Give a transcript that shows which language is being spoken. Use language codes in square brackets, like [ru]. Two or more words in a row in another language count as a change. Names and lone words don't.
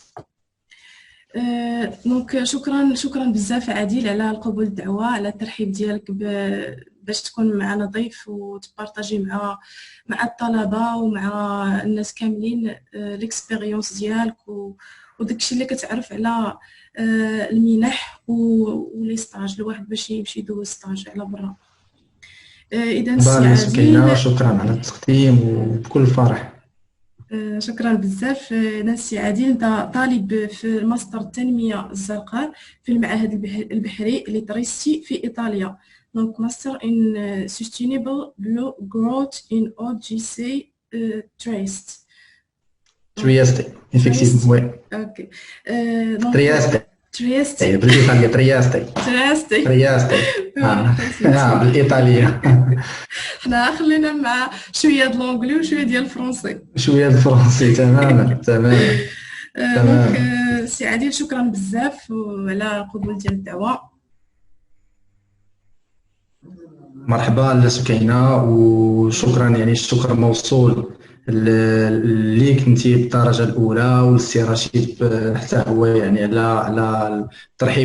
[ar] دونك شكرا بزاف عادل على قبول الدعوة، على الترحيب ديالك باش تكون معنا ضيف وتبارطاجي مع الطلبه ومع الناس كاملين ليكسبيريونس ديالك وداكشي اللي كتعرف على المنح [fr] et les stages [ar] الواحد باش يمشي يدوز ستاج على برا. اذا سي عادل، شكرا على التقديم وبكل فرح. شكرا بزاف. نانسي عادل، انت طالب في ماستر التنميه الزرقاء في المعهد البحري لتريستي في ايطاليا. [en] Donc master in sustainable growth in OGC Trieste. [fr] Trieste, effectivement, oui. Ok. [ar] Trieste. بالإيطالية Trieste. بالإيطالية. حنا خلينا مع شوية د لونجلي وشوية ديال الفرنسي. تماما. دونك سي عادل، شكرا بزاف على القبول ديال الدعوة. مرحبا لسكينة، وشكرا، يعني الشكر موصول اللي كنتي بالدرجه الاولى والسي رشيد حتى هو يعني على الترحيب